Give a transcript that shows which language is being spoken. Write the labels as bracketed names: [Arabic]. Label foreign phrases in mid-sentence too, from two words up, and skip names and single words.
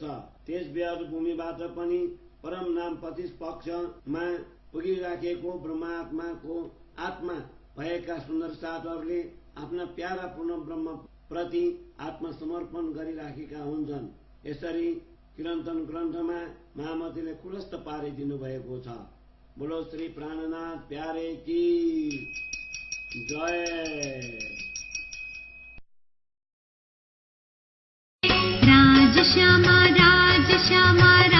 [Nepali] त्यस व्यर्थ भूमिबाट पनि परम नाम प्रतिपक्षमा पुगिराखेको ब्रह्मात्माको आत्मा भएका सुन्दर साधहरूले आफ्ना प्यारा पूर्ण ब्रह्म प्रति आत्मसमर्पण गरिराखेका हुन्छन्। यसरी किरन्तन ग्रन्थमा महामतीले खुलस्त पारिदिनु भएको छ। [Hindi] बोलो श्री प्राणनाथ प्यारे की जय। [Nepali] राजश्यामा राजश्यामा